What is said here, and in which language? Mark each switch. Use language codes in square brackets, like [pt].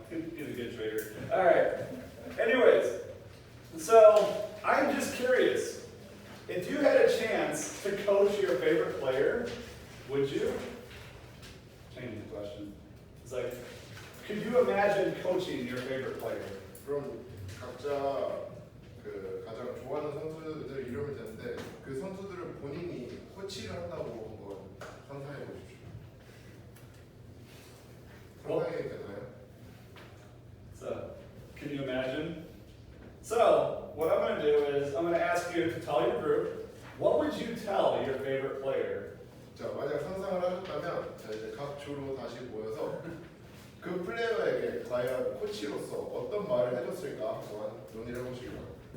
[en] He's a good trader. All right. Anyways, so I'm just curious. If you had a chance to coach your favorite player, would you? Change the question. It's like, could you imagine coaching your favorite player? [ko] 그럼 각자 그 가장 좋아하는 선수들 이름을 대는데 그 선수들을 본인이 코치를 한다고 한번 상상해 보십시오. 상상이 되나요? [en] So, can you imagine? So, what I'm going to do is I'm going to ask you to tell your group, what would you tell your favorite player? [ko] 자, 만약 상상을 하셨다면 자, 이제 각 주로 다시 모여서 그 플레이어에게 과연 코치로서 어떤 말을 해줬을까 한번 논의를 해보시기 바랍니다.